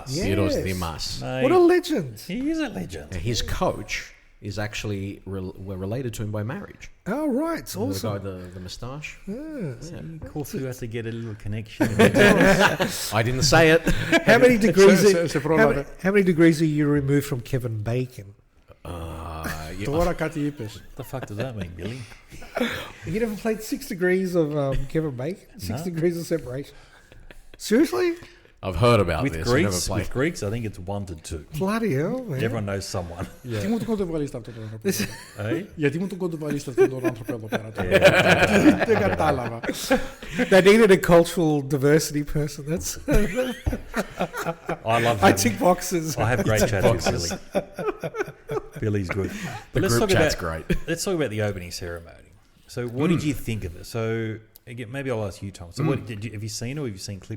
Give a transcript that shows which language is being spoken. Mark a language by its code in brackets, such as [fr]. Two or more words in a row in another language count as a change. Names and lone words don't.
[en] Yeah. Pyrrhos Yes. Dimas. Mate, What a legend. he is a legend. His coach is actually we're related to him by marriage. Oh, right. It's The guy awesome. with the moustache. Corfu has to get a little connection. I didn't say it. How many degrees? [el] σε πρόλαβε. [en] How many degrees are you removed from Kevin Bacon? [el] Τώρα κάτι είπες. [en] What the fuck does that mean, Billy? You never played 6 degrees of Kevin Bacon? 6 No. degrees of separation. Seriously? I've heard about With this. I've never Greeks, played. with Greeks, I think it's 1 to 2. Bloody hell, man. Everyone knows someone. [el] Τι μου τον κοντοβαλίστε αυτόν τον άνθρωπο. [en] Eh? [el] Γιατί μου τον κοντοβαλίστε αυτόν τον άνθρωπο εδώ πέρα. Δεν κατάλαβα. [en] They needed a cultural diversity person. That's. I love I him. tick boxes. I have great chat with Billy. Billy's good. But The group chat's great. Let's talk about the opening ceremony. So, what did you think of it? So, again, maybe I'll ask you, Tom. So, have you seen, or have you seen clips?